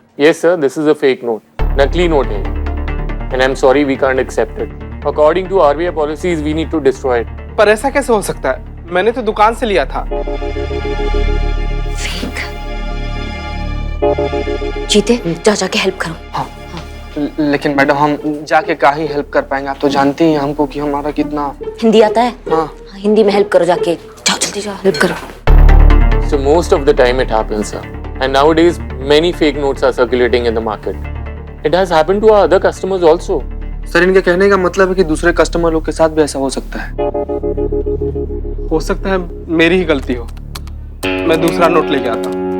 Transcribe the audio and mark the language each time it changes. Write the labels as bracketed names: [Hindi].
[English] Yes, sir, this is a fake note. [Hindi] नकली note है. [English] And I'm sorry, we can't accept it. According to RBI policies, we need to destroy it. [Hindi] पर ऐसा कैसे हो सकता है? मैंने तो दुकान से लिया था। [English] Fake. [Hindi] जीते, जाके हेल्प करो। हाँ। लेकिन मैडम हम जाके क्या ही हेल्प कर पाएंगे, आप तो जानती हैं हमको कि हमारा कितना। हिंदी आता है? हाँ। हिंदी में हेल्प करो, जाके जाओ, जल्दी जाओ, हेल्प करो। [English] So most of the time it happens, sir. And nowadays, many fake notes are circulating in the market. It has happened to our other customers also. [Hindi] Sir इनके कहने का मतलब है कि दूसरे कस्टमर लोग के साथ भी ऐसा हो सकता है। हो सकता है मेरी ही गलती हो, मैं दूसरा नोट लेके आता हूँ।